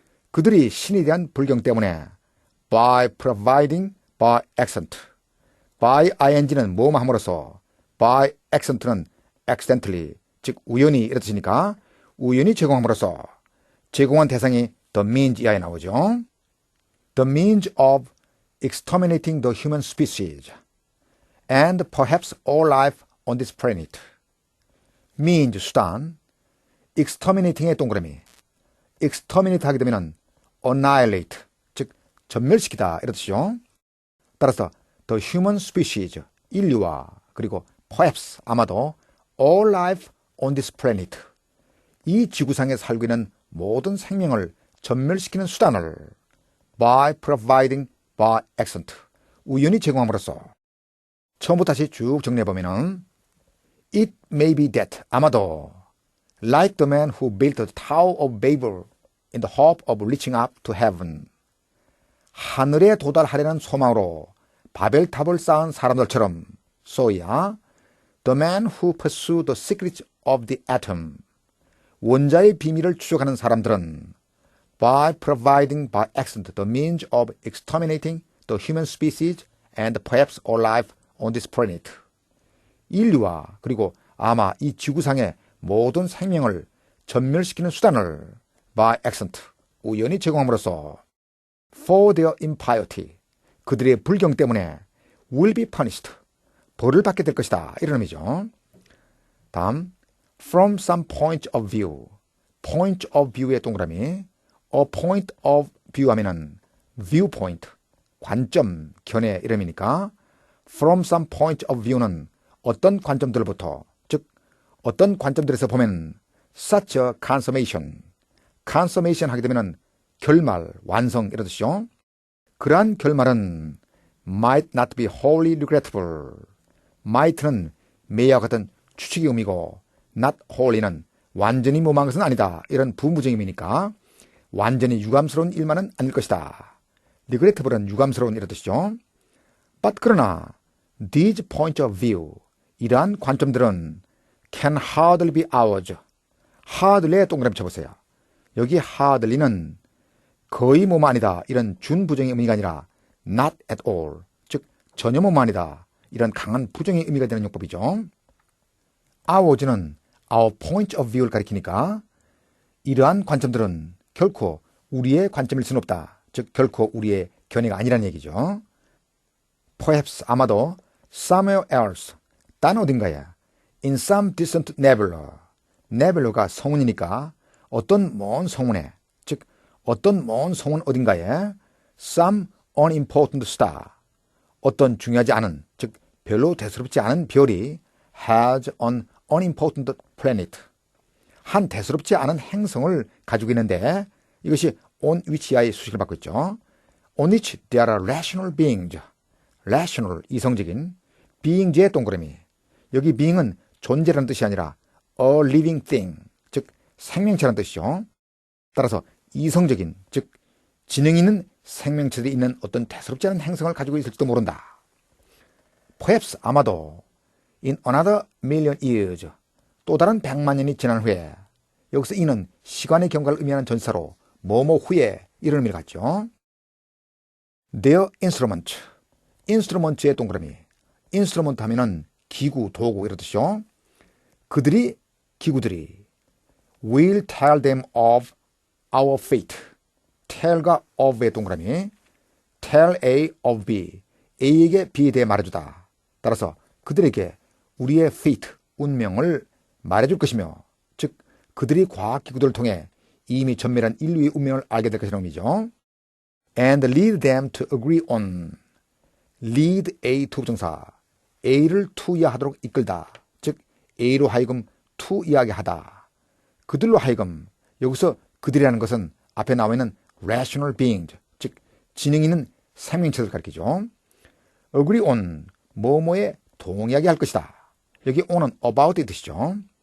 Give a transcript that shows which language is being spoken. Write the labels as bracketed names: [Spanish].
[Korean] 그들이 신에 대한 불경 때문에 [English] by providing by accent. [Korean] by ing는 뭐뭐 함으로써, [English] by accent [Korean] 는 accidentally, 즉 우연히 이런 뜻이니까 우연히 제공함으로써 제공한 대상이 [English] the means [Korean] 이하에 나오죠. [English] The means of exterminating the human species and perhaps all life on this planet. means [Korean] 수단, exterminating의 동그라미. [English] exterminate [Korean] 하게 되면 [English] annihilate, [Korean] 즉 전멸시키다 이런 뜻이죠. 따라서 [English] the human species, [Korean] 인류와 그리고 [English] perhaps [Korean] 아마도 [English] all life on this planet, [Korean] 이 지구상에 살고 있는 모든 생명을 전멸시키는 수단을 [English] by providing by accident, [Korean] 우연히 제공함으로써. 처음부터 다시 쭉 정리해보면은 [English] it may be that, 아마도 like the man who built the Tower of Babel in the hope of reaching up to heaven, [Korean] 하늘에 도달하려는 소망으로 바벨탑을 쌓은 사람들처럼 소야 [English] the man who pursued the secrets of the atom, [Korean] 원자의 비밀을 추적하는 사람들은 [English] by providing by accident the means of exterminating the human species and perhaps all life on this planet, [Korean] 인류와 그리고 아마 이 지구상의 모든 생명을 전멸시키는 수단을 [English] by accident, [Korean] 우연히 제공함으로써 [English] for their impiety, [Korean] 그들의 불경 때문에 [English] will be punished, [Korean] 벌을 받게 될 것이다 이런 의미죠. [English] 다음 from some point of view, point of view [Korean] 의 동그라미. a point of view 하면은 viewpoint, 관점, 견해 이런 의미니까 [English] from some point of view [Korean] 는 어떤 관점들부터, 즉 어떤 관점들에서 보면 [English] such a consummation, [Korean] consummation 하게 되면은 결말, 완성 이런 뜻이죠. 그러한 결말은 [English] might not be wholly regrettable, [Korean] might는 may와 같은 추측의 의미고 not wholly는 완전히 무모한 것은 아니다 이런 부무적인 의미니까 완전히 유감스러운 일만은 아닐 것이다. regrettable은 유감스러운 이런 뜻이죠. [English] but [Korean] 그러나 [English] these point of view, [Korean] 이러한 관점들은 [English] can hardly be ours, hardly [Korean] 에 동그라미 쳐보세요. 여기 hardly는 거의 뭐뭐 아니다 이런 준부정의 의미가 아니라 [English] not at all, [Korean] 즉 전혀 뭐뭐 아니다 이런 강한 부정의 의미가 되는 용법이죠. ours는 [English] our point of view [Korean] 를 가리키니까 이러한 관점들은 결코 우리의 관점일 수는 없다, 즉 결코 우리의 견해가 아니라는 얘기죠. perhaps 아마도 [English] somewhere else, [Korean] 딴 어딘가에 [English] in some distant nebula, [Korean] nebula가 성운이니까 어떤 먼 성운에, 즉 어떤 먼 성운 어딘가에 [English] some unimportant star, [Korean] 어떤 중요하지 않은, 즉 별로 대수롭지 않은 별이 [English] has an unimportant planet, [Korean] 한 대수롭지 않은 행성을 가지고 있는데 이것이 [English] on which [Korean] 이하의 수식을 받고 있죠. [English] on which there are rational beings, rational [Korean] 이성적인, [English] being [Korean] 의 동그라미. 여기 being은 존재라는 뜻이 아니라 [English] a living thing, [Korean] 즉 생명체라는 뜻이죠. 따라서 이성적인, 즉 지능 있는 생명체들이 있는 어떤 대수롭지 않은 행성을 가지고 있을지도 모른다. perhaps 아마도 [English] in another million years, [Korean] 또 다른 100만 년이 지난 후에, 여기서 이는 시간의 경과를 의미하는 전사로 뭐뭐 후에 이런 의미를 갖죠. [English] their instrument, instrument [Korean] 의 동그라미. instrument 하면은 기구, 도구 이런 뜻이죠. 그들이, 기구들이 [English] will tell them of our fate, tell과 of [Korean] 의 동그라미. [English] tell A of B, [Korean] A에게 B에 대해 말해주다. 따라서 그들에게 우리의 [English] fate, [Korean] 운명을 말해줄 것이며, 즉 그들이 과학기구들을 통해 이미 전멸한 인류의 운명을 알게 될 것이라는 의미죠. [English] and lead them to agree on, lead A to 부정사, [Korean] A를 to 이해하도록 이끌다, 즉 A로 하여금 to 이해하게 하다. 그들로 하여금, 여기서 그들이라는 것은 앞에 나와 있는 [English] rational beings, [Korean] 즉 지능 있는 생명체를 가리키죠. [English] agree on, [Korean] 뭐뭐에 동의하게 할 것이다. 여기 on은 about의 뜻이죠.